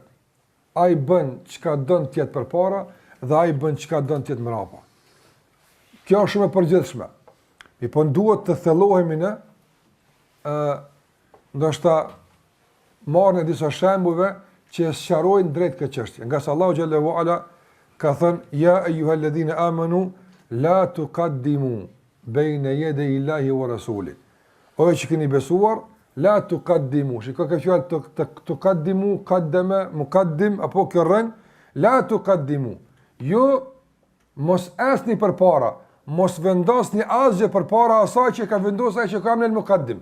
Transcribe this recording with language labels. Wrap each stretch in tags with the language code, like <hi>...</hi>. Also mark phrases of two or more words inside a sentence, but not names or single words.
<sq>Ai bën çka don të jetë përpara dhe ai bën çka don të jetë mrapa. Kjo është shumë e përgjithshme. Po duhet të thellohemi në ndoshta marrën disa shembujve që sqarojnë drejt këtë çështje. Nga sa</sq> <ar>الله جل وعلا</ar> <sq>ka thënë</sq> <ar>يا أيها الذين آمنوا لا تقدموا بين يدي الله ورسوله.</ar> <sq>O që keni besuar,</sq> <ar>لا تقدموا.</ar> <sq>Shikoj ka fjalë</sq> <ar>تقدموا، قدم، مقدم</ar> <sq>apo kërren,</sq> <ar>لا تقدموا.</ar> <sq>Jo mos asni përpara, mos vendosni asgjë përpara asaj që ka vendosur ai që ka në muqaddim.</sq>